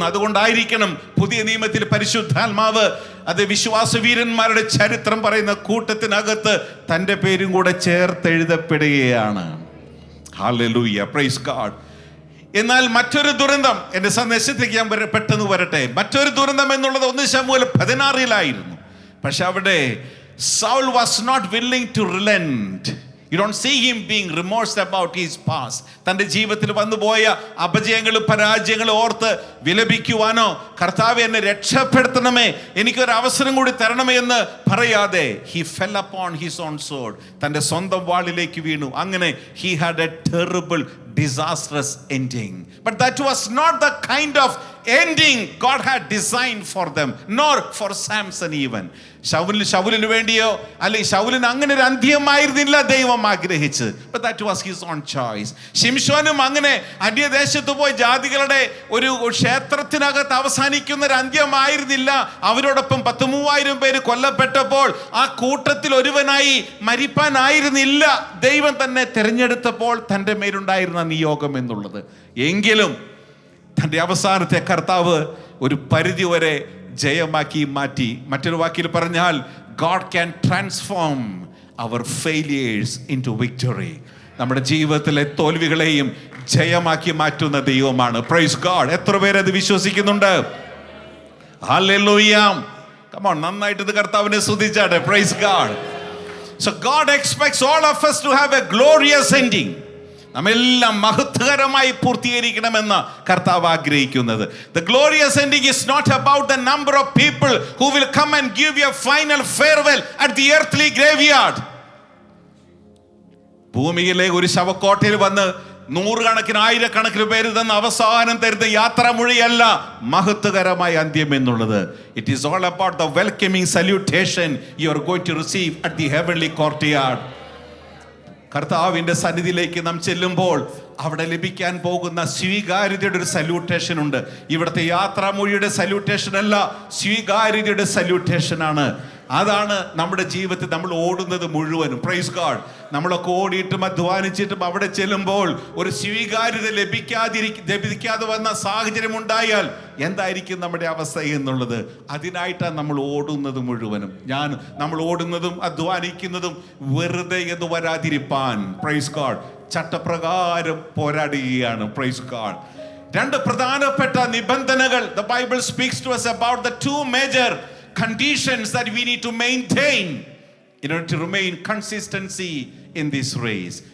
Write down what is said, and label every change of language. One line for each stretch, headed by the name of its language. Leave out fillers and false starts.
Malayalam: അതുകൊണ്ടായിരിക്കണം പുതിയ നിയമത്തിൽ പരിശുദ്ധാത്മാവ് അത് വിശ്വാസവീരന്മാരുടെ ചരിത്രം പറയുന്ന കൂട്ടത്തിനകത്ത് തൻ്റെ പേരും കൂടെ ചേർത്തെഴുതപ്പെടുകയാണ്. Hallelujah, praise God. എന്നാൽ മറ്റൊരു ദുരന്തം, എൻ്റെ സന്ദേശത്തേക്ക് ഞാൻ പെട്ടെന്ന് വരട്ടെ. മറ്റൊരു ദുരന്തം എന്നുള്ളത് 1 ശമൂവേൽ 16 പക്ഷെ അവിടെ
English: Saul was not willing to relent. You don't see him being remorsed about his past.
Malayalam: തൻ്റെ ജീവിതത്തിൽ വന്നുപോയ അപജയങ്ങളും പരാജയങ്ങളും ഓർത്ത് വിലപിക്കുവാനോ, കർത്താവേ എന്നെ രക്ഷപ്പെടുത്തണമേ, എനിക്കൊരു അവസരം കൂടി തരണമേ എന്ന് പറയാതെ
English: he fell upon his own sword.
Malayalam: തൻ്റെ സ്വന്തം വാളിലേക്ക് വീണു.
English: അങ്ങനെ he had a terrible, disastrous ending. But that was not the kind of ending God had designed for them, nor for Samson even.
Malayalam: ശൗലിന് വേണ്ടിയോ അല്ലെങ്കിൽ ശൗലിന് അങ്ങനെ ഒരു അന്ത്യമായിരുന്നില്ല ദൈവം ആഗ്രഹിച്ച്.
English: But that was his own choice.
Malayalam: ശിംശോനും അങ്ങനെ അന്യദേശത്ത് പോയി ജാതികളുടെ ഒരു ക്ഷേത്രത്തിനകത്ത് അവസാനിക്കുന്ന ഒരു അന്ത്യമായിരുന്നില്ല. അവരോടൊപ്പം 10,000 പേര് കൊല്ലപ്പെട്ടപ്പോൾ ആ കൂട്ടത്തിൽ ഒരുവനായി മരിപ്പാനായിരുന്നില്ല ദൈവം തന്നെ തിരഞ്ഞെടുത്തപ്പോൾ തൻ്റെ മേലുണ്ടായിരുന്ന നിയോഗം എന്നുള്ളത്. എങ്കിലും തൻ്റെ അവസാനത്തെ കർത്താവ് ഒരു പരിധി വരെ ജയമാക്കി മാറ്റി. മറ്റൊരു വാക്കിൽ പറഞ്ഞാൽ,
English: God can transform our failures into victory.
Malayalam: നമ്മുടെ ജീവിതത്തിലെ തോൽവികളെയും ജയമാക്കി മാറ്റുന്ന ദൈവമാണ്. Praise God. എത്ര പേര് അത് വിശ്വസിക്കുന്നുണ്ട്? ഹല്ലേലൂയ. കം ഓൺ, നന്നായിട്ട് ഇത് കർത്താവിനെ സ്തുതിച്ചാട്ടെ. Praise God.
English: So God expects all of us to have a glorious ending.
Malayalam: നമ്മെല്ലാം മഹത്വകരമായി പൂർത്തീകരിക്കണമെന്ന് കർത്താവ് ആഗ്രഹിക്കുന്നത്.
English: The glorious ending is not about the number of people who will come and give you a final farewell at the earthly graveyard.
Malayalam: ഭൂമിയിലെ ഒരു ശവക്കോട്ടയിൽ വന്ന് 100 ആയിരക്കണക്കിന് പേര് തന്ന അവസാനം തരുന്ന യാത്രാമൊഴിയല്ല മഹത്വകരമായ അന്ത്യം എന്നുള്ളത്.
English: It is all about the welcoming salutation you are going to receive at the heavenly courtyard.
Malayalam: കർത്താവിൻ്റെ സന്നിധിയിലേക്ക് നാം ചെല്ലുമ്പോൾ അവിടെ ലഭിക്കാൻ പോകുന്ന സ്വീകാര്യതയുടെ ഒരു സല്യൂട്ടേഷൻ ഉണ്ട്. ഇവിടുത്തെ യാത്രാമൊഴിയുടെ സല്യൂട്ടേഷൻ അല്ല, സ്വീകാര്യതയുടെ സല്യൂട്ടേഷനാണ്. അതാണ് നമ്മുടെ ജീവിതത്തിൽ നമ്മൾ ഓടുന്നത് മുഴുവനും. Praise God. നമ്മളൊക്കെ ഓടിയിട്ടും അധ്വാനിച്ചിട്ടും അവിടെ ചെല്ലുമ്പോൾ ഒരു സ്വീകാര്യത ലഭിക്കാതെ വന്ന സാഹചര്യം ഉണ്ടായാൽ എന്തായിരിക്കും നമ്മുടെ അവസ്ഥ എന്നുള്ളത്. അതിനായിട്ടാണ് നമ്മൾ ഓടുന്നത് മുഴുവനും. നമ്മൾ ഓടുന്നതും അധ്വാനിക്കുന്നതും വെറുതെ എന്ന് വരാതിരിപ്പാൻ, പ്രൈസ് ഗോഡ്, ചട്ടപ്രകാരം പോരാടുകയാണ്. Praise God. 2 പ്രധാനപ്പെട്ട നിബന്ധനകൾ
English: the Bible speaks to us about the 2 major conditions that we need to maintain in order to remain consistency in this race.